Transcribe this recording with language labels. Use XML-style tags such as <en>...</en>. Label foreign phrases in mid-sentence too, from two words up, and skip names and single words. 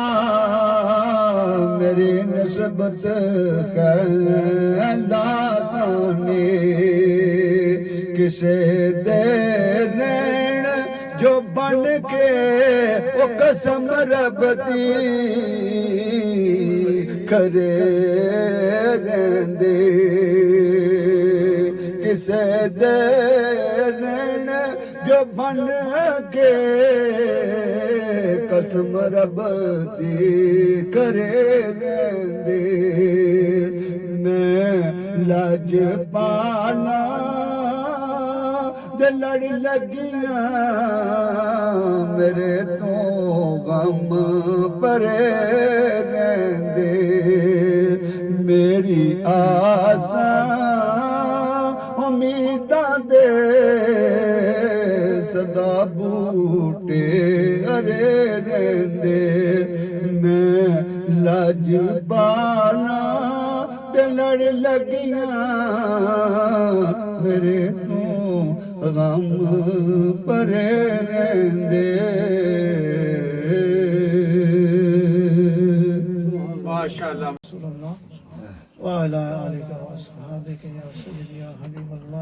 <pa>ਮੇਰੀ ਨਿਸਬਤ ਹੈ ਲਾਸਾਨੀ ਕਿਸੇ ਦੇ ਨੈਣ ਜੋ ਬਣ ਕੇ ਉਹ ਕਸਮ ਰੱਬ ਦੀ ਕਰੇ ਰਹਿੰਦੇ ਕਿਸੇ ਦੇ ਨੈਣ ਜੋ جو بن کے قسم رب دی کرے دے میں لج پالا دے لڑ لگیاں میرے تو غم پرے رہندے میری آساں امیداں دے صدا بوٹے ہرے رہندے میں لج بالا تے لڑ لگیاں میرے تو غم پرے رہندے ماشاءاللہ</pa> <ar>رسول اللہ وعلی آلہ وصحابہ یا سیدی یا حبیب اللہ.</ar>